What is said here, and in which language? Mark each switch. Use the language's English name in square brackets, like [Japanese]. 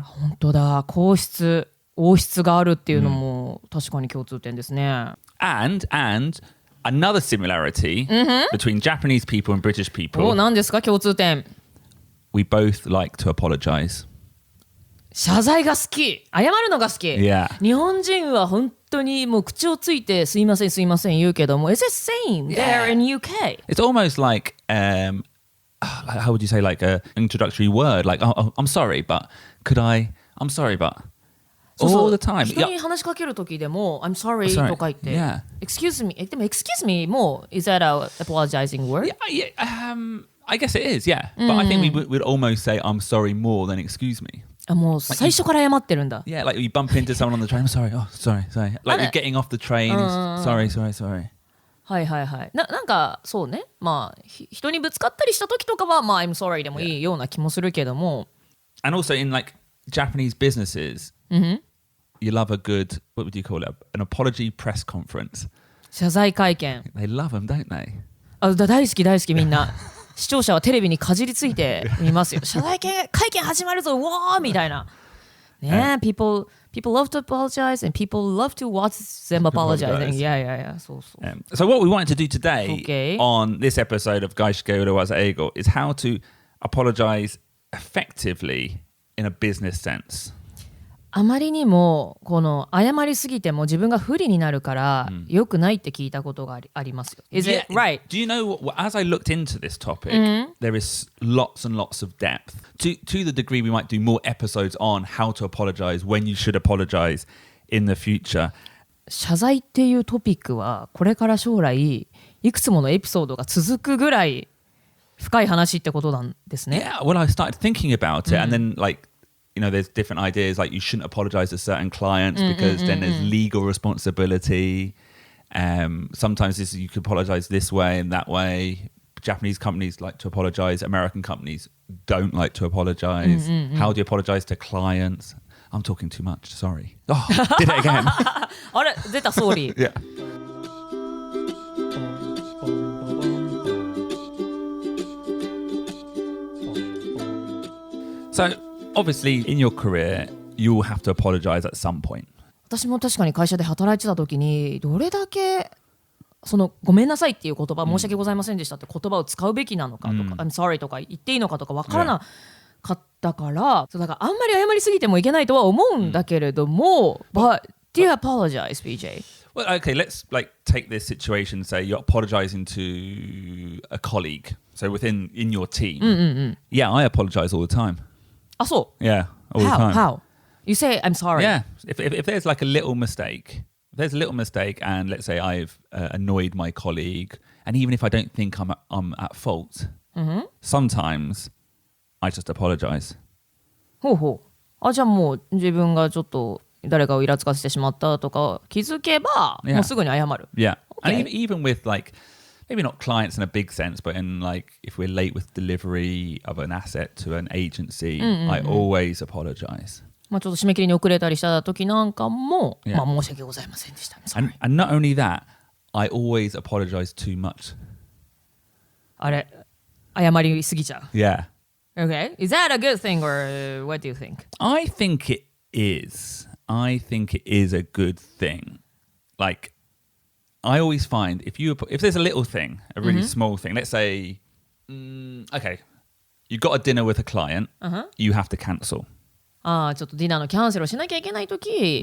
[Japanese] 本当だ、王室があるっていうのも確かに共通点ですね。 [English] And another similarity between Japanese people and British people. [Japanese] 何ですか共通点？ [English] We both like to apologize. [Japanese] 謝罪が好き、謝るのが好き。 [English] Yeah. [Japanese] 日本人は本当にもう口をついてすいません言うけども、 [English] It's the same there in UK. It's almost like how would you say, like an introductory word, like I'm sorry, but could I? I'm sorry, but. All the time. [Japanese] 人に話しかける時でも [English] I'm sorry [Japanese] とか言って、Excuse me でも Excuse me も [English] Is that a apologizing word? I guess it is, yeah. But I think we would almost say I'm sorry more than excuse me. [Japanese] もう最初から謝ってるんだ。 [English] Yeah, like you bump into someone on the train. I'm sorry. Oh, sorry. Like you're getting off the train. Sorry. [Japanese] はい。なんかそうね。まあ人にぶつかったりした時とかはまあ [English] I'm sorry [Japanese] でもいいような気もするけども。 [English] And also in like Japanese businesses, you love a good, what would you call it? An apology press conference. 謝罪会見。 They love them, don't they? [Japanese] 大好きみんな。視聴者はテレビにかじりついて見ますよ。謝罪会見始まるぞ、わーみたいな。 [English] ね、people love to apologize and people love to watch them apologizing. Yeah. So what we wanted to do today on this episode of 外資系裏技英語 is how to apologize effectively in a business sense. [Japanese] あまりにもこの謝りすぎても自分が不利になるから良くないって聞いたことがありますよ。 [English] Is it right? Do you know what, as I looked into this topic, there is lots and lots of depth. To the degree we might do more episodes on how to apologize, when you should apologize in the future. [Japanese] 謝罪っていうトピックはこれから将来いくつものエピソードが続くぐらい深い話ってことなんですね。 [English] Yeah, well, I started thinking about it, and then there's different ideas like you shouldn't apologize to certain clients because then there's legal responsibility. Sometimes you could apologize this way and that way. Japanese companies like to apologize. American companies don't like to apologize. How do you apologize to clients? I'm talking too much. Sorry. Oh, did it again. [Japanese] あれ出たソーリー。 [English] Yeah. So obviously in your career, you will have to apologize at some point. [Japanese] 私も確かに会社で働いてた時にどれだけそのごめんなさいっていう言葉、申し訳ございませんでしたって言葉を使うべきなのかとか、 [English] I'm sorry [Japanese] とか言っていいのかとか分からなかったから、そうだからあんまり謝りすぎてもいけないとは思うんだけれども、 [English] But do you apologize, BJ? Well, okay, let's take this situation. Say you're apologizing to a colleague, so in your team. Yeah, I apologize all the time. [Japanese] あ、そう。 [English] Yeah, all the time. How? You say I'm sorry. Yeah, if there's like a little mistake, if there's a little mistake, and let's say I've annoyed my colleague, and even if I don't think I'm at fault, sometimes I just apologize. [Japanese] ほうほう。あ、じゃあもう自分がちょっと誰かをイラつかせてしまったとか気づけば、もうすぐに謝る。 [English] Yeah, Okay. and even with maybe not clients in a big sense, but in if we're late with delivery of an asset to an agency, I always apologize. [Japanese] まあちょっと締め切りに遅れたりした時なんかも、 [English] Yeah. [Japanese] まあ申し訳ございませんでした。 [English] And not only that, I always apologize too much. [Japanese] あれ、謝りすぎちゃう。 [English] Yeah. Okay. Is that a good thing or what do you think? I think it is. I think it is a good thing. I always find if there's a little thing, a really small thing, let's say, okay, you got a dinner with a client, you have to cancel. [Japanese] ああ、ちょっとディナーのキャンセルをしなきゃいけないとき。